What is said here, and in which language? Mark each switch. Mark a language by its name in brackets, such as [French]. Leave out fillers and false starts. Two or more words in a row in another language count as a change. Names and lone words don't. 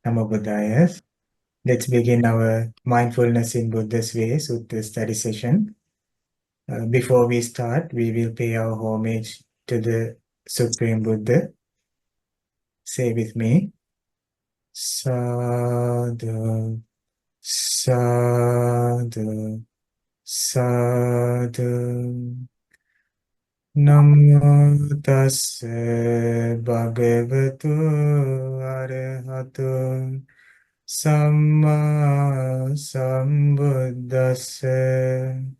[Pali] Namo Buddhaya. [English] Let's begin our Mindfulness in Buddha's Way Sutta study session. Before we start, we will pay our homage to the Supreme Buddha. Say with me. [Pali] Sadhu, sadhu, sadhu. Namo tassa bhagavatu arahatu Samma sambuddhassa.